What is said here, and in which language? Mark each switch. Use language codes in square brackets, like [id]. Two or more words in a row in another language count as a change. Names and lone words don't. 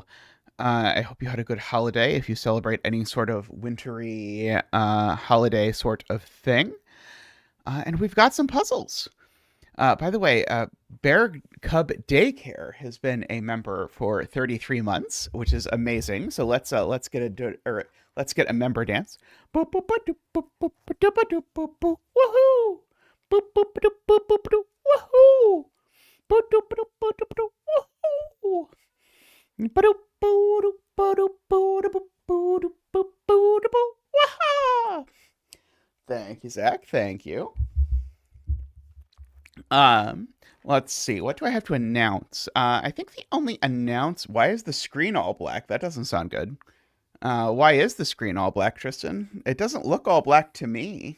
[en] I hope you had a good holiday if you celebrate any sort of wintry holiday sort of thing. And we've got some puzzles. By the way, Bear Cub Daycare has been a member for 33 months, which is amazing. So let's get a member dance. Boop, boop, ba, doop, boop, boop, ba, doop, ba, doop, boop, boop. Woohoo! Boop, boop, ba, doop, boop, boop, ba, doop. Woohoo! Boop, doop, ba, doop, ba, doop, ba, doop. Woohoo! Ba, doop, boo, doop, ba, doop, boo, doop, boo, doop, boo, boo, doop, boo. Waha! Thank you, Zach. Thank you. Um, let's see. What do I have to announce? I think the only announce. Why is the screen all black? That doesn't sound good. Why is the screen all black, Tristan? It doesn't look all black to me.